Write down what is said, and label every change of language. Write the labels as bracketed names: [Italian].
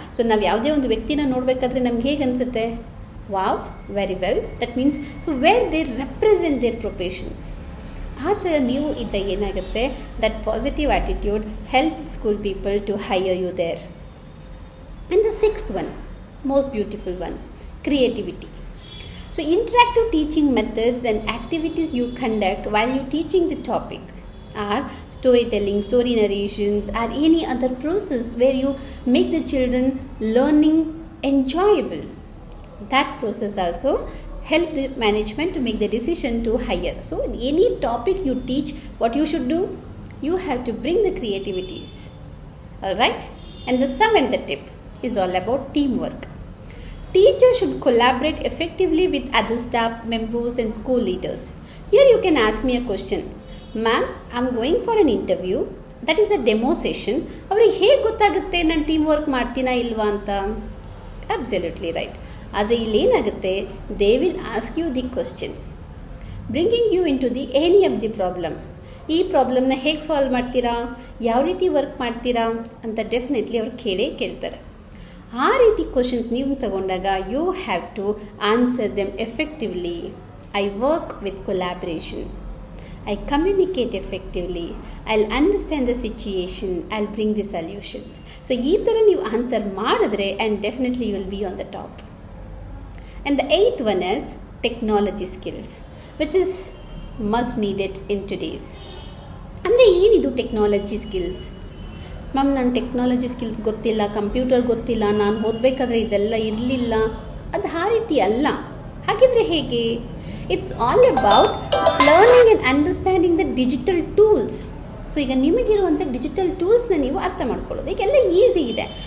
[English] so [Kannada] ನಾವು ಯಾವುದೇ ಒಂದು ವ್ಯಕ್ತಿನ ನೋಡಬೇಕಾದ್ರೆ ನಮ್ಗೆ ಹೇಗೆ ಅನಿಸುತ್ತೆ? [English] Wow, very well, that means so where they represent their professions. [Kannada] ಆ ಥರ ನೀವು ಇದ್ದಾಗ ಏನಾಗುತ್ತೆ, [English] That positive attitude help school people to hire you there. And the sixth one, most beautiful one, creativity. So interactive teaching methods and activities you conduct while you teaching the topic are storytelling, story narrations, or any other process where you make the children learning enjoyable. That process also help the management to make the decision to hire. So any topic you teach, what you should do, you have to bring the creativities. All right. And the seventh tip is all about teamwork. Teachers should collaborate effectively with other staff members and school leaders. Here you can ask me a question. Ma'am, I'm going for an interview. That is a demo session. [Kannada] ಅವ್ರಿಗೆ ಹೇಗೆ ಗೊತ್ತಾಗುತ್ತೆ ನಾನು team work ಮಾಡ್ತೀನಾ ಇಲ್ವಾ ಅಂತ? [English] Absolutely right. [Kannada] ಆದರೆ ಇಲ್ಲೇನಾಗುತ್ತೆ, [English] They will ask you the question bringing you into the any of the problem. [Kannada] ಈ ಪ್ರಾಬ್ಲಮ್ನ ಹೇಗೆ solve ಮಾಡ್ತೀರಾ, ಯಾವ ರೀತಿ ವರ್ಕ್ ಮಾಡ್ತೀರಾ ಅಂತ ಡೆಫಿನೆಟ್ಲಿ ಅವ್ರು ಕೇಳ್ತಾರೆ. ಆ ರೀತಿ ಕ್ವಶನ್ಸ್ ನೀವು ತಗೊಂಡಾಗ [English] You have to answer them effectively. I work with collaboration, I communicate effectively, I'll understand the situation, I'll bring the solution. So [Kannada] ಈ ಥರ ನೀವು ಆನ್ಸರ್ ಮಾಡಿದ್ರೆ [English] and definitely you will be on the top. And the eighth one is technology skills, which is must needed in today's. [Kannada] ಅಂದರೆ ಏನಿದು technology skills? Ma'am ನಾನು technology skills ಗೊತ್ತಿಲ್ಲ, computer ಗೊತ್ತಿಲ್ಲ, ನಾನು ಓದಬೇಕಾದ್ರೆ ಇದೆಲ್ಲ ಇರಲಿಲ್ಲ, ಅದು ಆ ರೀತಿ ಅಲ್ಲ. ಹಾಗಿದ್ರೆ ಹೇಗೆ? [English] It's all about learning and understanding the digital tools. [Kannada] So ಈಗ ನಿಮಗಿರುವಂಥ ಡಿಜಿಟಲ್ ಟೂಲ್ಸ್ನ ನೀವು ಅರ್ಥ ಮಾಡ್ಕೊಳ್ಳೋದು ಈಗೆಲ್ಲ ಈಸಿ ಇದೆ.